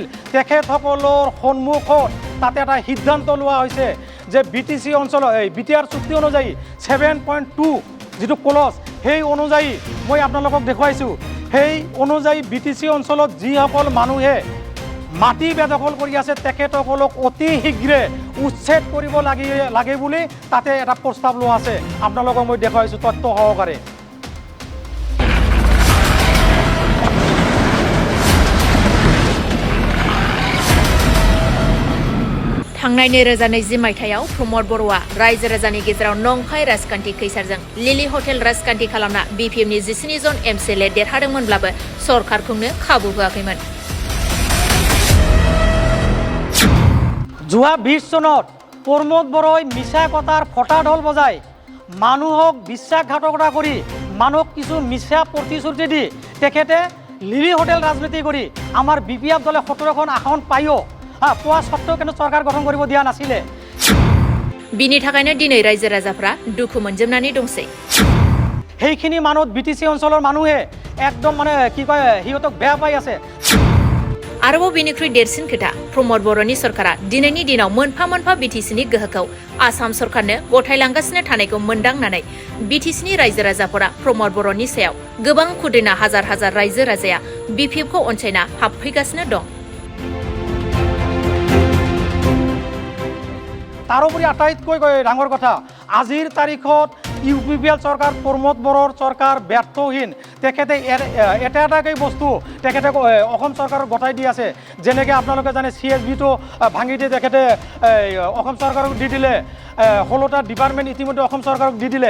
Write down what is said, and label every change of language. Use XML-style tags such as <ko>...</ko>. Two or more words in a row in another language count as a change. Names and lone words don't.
<as>তেখেতসকলৰ সন্মুখত তাতে এটা সিদ্ধান্ত লোৱা হৈছে যে BTC অঞ্চলৰ BTR চুক্তি অনুযায়ী 7.2 যিটো ক্লজ সেই অনুযায়ী মই আপোনালোকক দেখুৱাইছোঁ। সেই অনুযায়ী BTC অঞ্চলত যিসকল মানুহে মাটি বেদখল কৰি আছে তেখেতসকলক অতি শীঘ্ৰে উচ্ছেদ কৰিব লাগে বুলি তাতে এটা প্ৰস্তাৱ লোৱা আছে। আপোনালোকক মই দেখুৱাইছোঁ তথ্য সহকাৰে।</as> <brx>थांनाय 2020 मायथाइयाव प्रमोद बर'आ रायजो राजानि गेजेराव नंखाय राजखान्थि खैसारजों लिलि हटेल राजखान्थि खालामना BPMनि 19 जन MCLA देरहादोंमोनब्लाबो सरकारखौनो खाबु होआखैमोन।</brx> <as>যোৱা 20 চনত প্ৰমোদ বড়োই মিছা কথাৰ ফটা ঢোল বজাই মানুহক বিশ্বাসঘাতকতা কৰি মানুহক কিছু মিছা প্ৰতিশ্ৰুতি দি তেখেতে লিলি হোটেল ৰাজনীতি কৰি আমাৰ BPF দলে 17খন আসন পায়ো পোৱা সত্ত্বেও কিন্তু চৰকাৰ গঠন কৰিব দিয়া নাছিলে।</as> <brx>बिनि थाखायनो दिनै रायजो राजाफ्रा दुखु मोनजोबनानै दंसै।</brx> <as>সেইখিনি মানুহ BTC অঞ্চলৰ মানুহে একদম মানে কি কয় হিয়তক বেয়া পাই আছে।</as> <brx>आरोबाव बेनिख्रुइ देरसिन खोथा प्रमोद बर'नि सरकारा दिनैनि दिनाव मोनफा मोनफा BTCनि गोहोखौ आसाम सरकारनो गथायलांगासिनो थानायखौ मोनदांनानै BTCनि रायजो राजाफोरा प्रमोद बर'नि सायाव गोबां खुदैना हाजार हाजार रायजो राजाया BPFखौ अनसायना हाबफैगासिनो दं।</brx> <as>তাৰোপৰি আটাইতকৈ ডাঙৰ কথা আজিৰ তাৰিখত UPPL চৰকাৰ প্ৰমোদ বড়োৰ চৰকাৰ ব্যৰ্থহীন। তেখেতে এটাকৈ বস্তু তেখেতে অসম চৰকাৰক গতাই দি আছে। যেনেকৈ আপোনালোকে জানে CSBটো ভাঙি দিয়ে তেখেতে অসম চৰকাৰক দি দিলে, 16টা ডিপাৰ্টমেণ্ট ইতিমধ্যে অসম চৰকাৰক দি দিলে।</as>